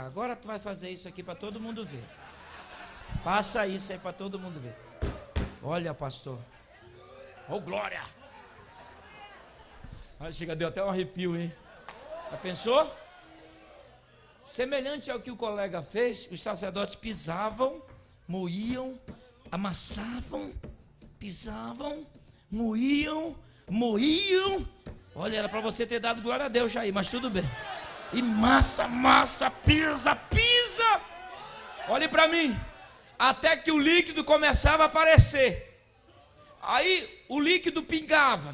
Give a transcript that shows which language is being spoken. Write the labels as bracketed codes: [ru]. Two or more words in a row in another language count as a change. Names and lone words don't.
[pt] Agora tu vai fazer isso aqui para todo mundo ver. Faça isso aí para todo mundo ver. Olha, pastor. Oh, glória. Chega, deu até um arrepio, hein? Já pensou? Semelhante ao que o colega fez, os sacerdotes pisavam, moíam, amassavam, pisavam, moíam. Olha, era para você ter dado glória a Deus, Jair, mas tudo bem. E massa, pisa. Olhe para mim. Até que o líquido começava a aparecer. Aí o líquido pingava.